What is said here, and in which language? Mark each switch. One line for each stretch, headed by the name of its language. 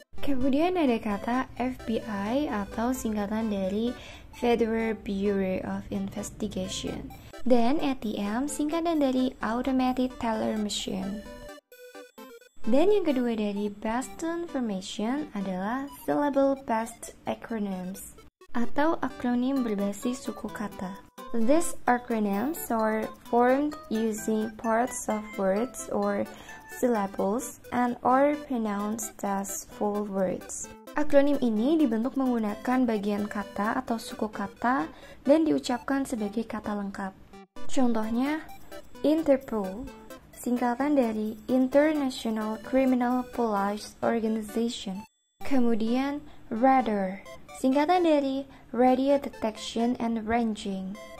Indonesian: Kemudian ada kata FBI atau singkatan dari Federal Bureau of Investigation. Dan ATM singkatan dari Automated Teller Machine. Dan yang kedua dari Boston Formation adalah
English: syllable-based acronyms
Indonesian: atau akronim berbasis suku kata.
English: These acronyms are formed using parts of words or syllables and are pronounced as full words.
Indonesian: Akronim ini dibentuk menggunakan bagian kata atau suku kata dan diucapkan sebagai kata lengkap. Contohnya, Interpol, singkatan dari International Criminal Police Organization. Kemudian, radar, singkatan dari Radio Detection and Ranging.